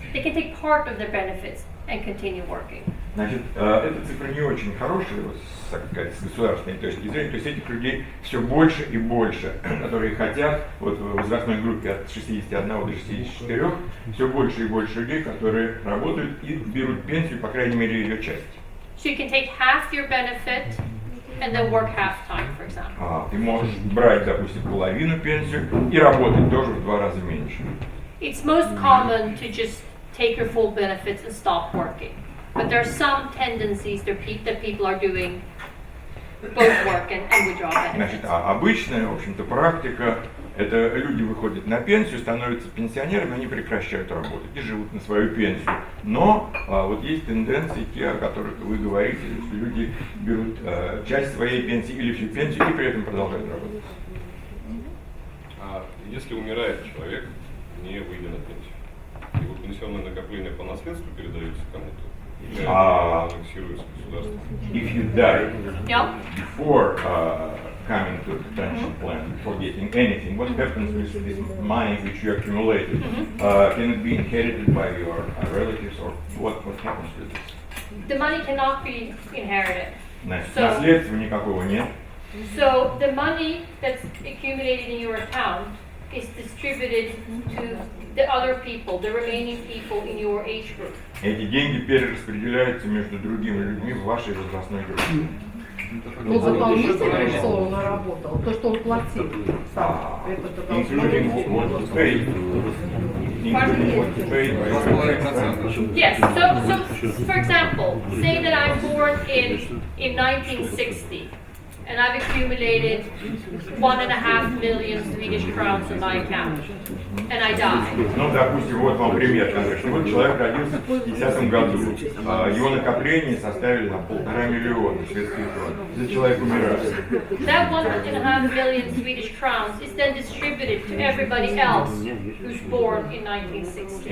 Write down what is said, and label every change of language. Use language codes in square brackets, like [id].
[en] they can take part of their benefits and continue working. [ru] Значит, эта цифра не очень хорошая, вот, так сказать, с государственной точки зрения. То есть этих людей все больше и больше, которые хотят, вот в возрастной группе от 61 до 64, все больше и больше людей, которые работают и берут пенсию, по крайней мере, ее часть. [en] So you can take half your benefit and then work half time, for example. [ru] Ты можешь брать, допустим, половину пенсию и работать тоже в 2 раза меньше. [en] It's most common to just take your full benefits and stop working. But there are some tendencies that people are doing both work and withdraw [ru] Значит, [en] benefits. [ru] обычная, в общем-то, практика – это люди выходят на пенсию, становятся пенсионерами, они прекращают работать и живут на свою пенсию. Но вот есть тенденции, те, о которых вы говорите, что люди берут часть своей пенсии или всю пенсию и при этом продолжают работать. А если умирает человек, не выйдя на пенсию, его пенсионное накопление по наследству передается кому-то? Или аннексируется государством? [en] If you die Yeah. before coming to the pension plan, for getting anything, what happens with this money which you accumulated? Can it be inherited by your relatives, or what happens to this? The money cannot be inherited. [ru] Значит, [en] So- [ru] наследства никакого нет. [en] So the money that's accumulated in your account is distributed to the other people, the remaining people in your age group. [ru] Эти деньги перераспределяются между другими людьми в вашей возрастной группе. Ну, дополнительно, что он наработал, то, что он платил сам, это [en] Including what was paid. Including what was paid by your Yes, so for example, say that I'm born in 1960 and I've accumulated 1.5 million Swedish crowns in my account and I die. [ru] Ну, допустим, вот вам пример. Вот человек родился в 50 году. Его накопления составили на 1,5 миллиона шведских крон. Если человек умирает, [en] That 1.5 million Swedish crowns is then distributed to everybody else who's born in 1960.